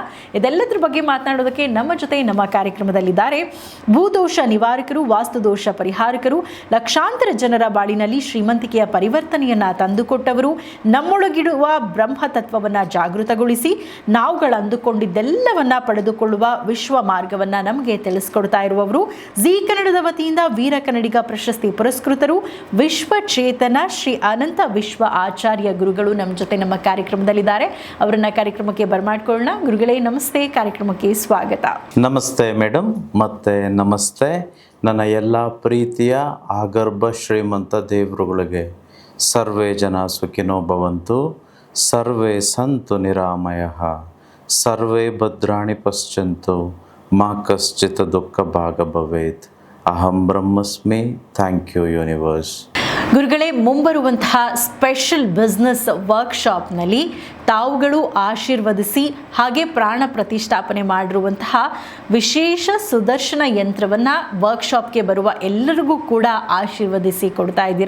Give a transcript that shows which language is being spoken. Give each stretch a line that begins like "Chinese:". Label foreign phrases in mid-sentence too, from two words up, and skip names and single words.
Kannada: ಇದೆಲ್ಲದರ ಬಗ್ಗೆ ಮಾತನಾಡೋದಕ್ಕೆ ನಮ್ಮ ಜೊತೆ ನಮ್ಮ ಕಾರ್ಯಕ್ರಮದಲ್ಲಿದ್ದಾರೆ ಭೂದೋಷ ನಿವಾರಕರು, ವಾಸ್ತುದೋಷ ಪರಿಹಾರಕರು, ಲಕ್ಷಾಂತರ ಜನರ ಬಾಳಿನಲ್ಲಿ ಶ್ರೀಮಂತಿಕೆಯ ಪರಿವರ್ತನೆಯನ್ನು ತಂದುಕೊಟ್ಟವರು, ನಮ್ಮೊಳಗಿಡುವ ಬ್ರಹ್ಮತತ್ವವನ್ನು ಜಾಗೃತಗೊಳಿಸಿ ನಾವುಗಳು ಅಂದುಕೊಂಡಿದ್ದೆಲ್ಲವನ್ನ ಪಡೆದುಕೊಳ್ಳುವ ವಿಶ್ವ ಮಾರ್ಗವನ್ನು ನಮಗೆ ತಿಳಿಸ್ಕೊಡ್ತಾ ಇರುವವರು, ಜಿ ಕನ್ನಡದ ವತಿಯಿಂದ ವೀರ ಕನ್ನಡಿಗ ಪ್ರಶಸ್ತಿ ಪುರಸ್ಕೃತರು, ವಿಶ್ವಚೇತನ ಶ್ರೀ ಅನಂತ ವಿಶ್ವ ಆಚಾರ್ಯ ಗುರುಗಳು ನಮ್ಮ ಜೊತೆ ನಮ್ಮ ಕಾರ್ಯಕ್ರಮದಲ್ಲಿದ್ದಾರೆ. ಅವರನ್ನ ಕಾರ್ಯಕ್ರಮಕ್ಕೆ ಬರಮಾಡ್ಕೊಳ್ಳೋಣ. ಗುರುಗಳೇ ನಮಸ್ತೆ, ಕಾರ್ಯಕ್ರಮಕ್ಕೆ ಸ್ವಾಗತ. ನಮಸ್ತೆ ಮೇಡಮ್, ಮತ್ತೆ ನಮಸ್ತೆ ನನ್ನ ಎಲ್ಲ ಪ್ರೀತಿಯ ಆಗರ್ಭ ಶ್ರೀಮಂತ ದೇವರುಗಳಿಗೆ.
Sanskrit: ಸರ್ವೇ ಜನ ಸುಖಿನೋ ಭವಂತು, ಸರ್ವೇ ಸಂತು ನಿರಾಮಯಃ, ಸರ್ವೇ ಭದ್ರಾಣಿ ಪಶ್ಯಂತು, ಮಾ ಕಶ್ಚಿತ್ ದುಃಖ ಭಾಗ ಭವೇತ್. ಅಹಂ ಬ್ರಹ್ಮಸ್ಮಿ.
English: thank you universe.
Kannada: ಗುರುಗಳೇ, ಮುಂಬರುವಂತಹ
English: special business
Kannada: ವರ್ಕ್ಶಾಪ್ನಲ್ಲಿ ತಾವುಗಳು ಆಶೀರ್ವದಿಸಿ ಹಾಗೆ ಪ್ರಾಣ ಪ್ರತಿಷ್ಠಾಪನೆ ಮಾಡಿರುವಂತಹ ವಿಶೇಷ ಸುದರ್ಶನ ಯಂತ್ರವನ್ನು ವರ್ಕ್ಶಾಪ್ಗೆ ಬರುವ ಎಲ್ಲರಿಗೂ ಕೂಡ ಆಶೀರ್ವದಿಸಿ ಕೊಡ್ತಾ ಇದ್ದೀರಾ.